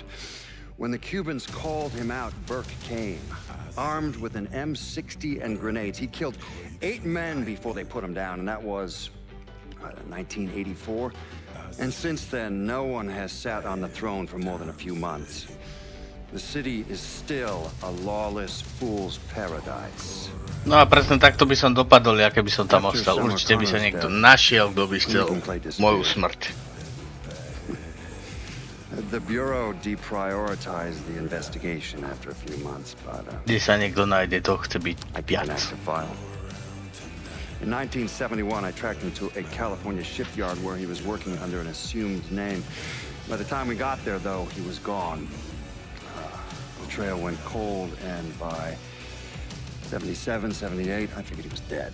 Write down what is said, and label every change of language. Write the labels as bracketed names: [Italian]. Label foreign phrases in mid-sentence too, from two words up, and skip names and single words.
[English] When the Cubans called him out, Burke came, armed with an M60 and grenades. He killed 8 men before they put him down, and that was 1984. And since then, no one has sat on the throne for more than a few months. The city is still a lawless fool's paradise. [Slovak] No a presne takto by som dopadol, ja keby som tam ostal. Určite by sa niekto našiel, kto by chcel moju smrť. [English] The Bureau deprioritized the investigation after a few months, but [Slovak] kde sa niekto nájde, to chce byť viac. [English] In 1971, I tracked him to a California shipyard where he was working under an assumed name. By the time we got there, though, he was gone. The trail went cold, and by 77, 78, I figured he was dead.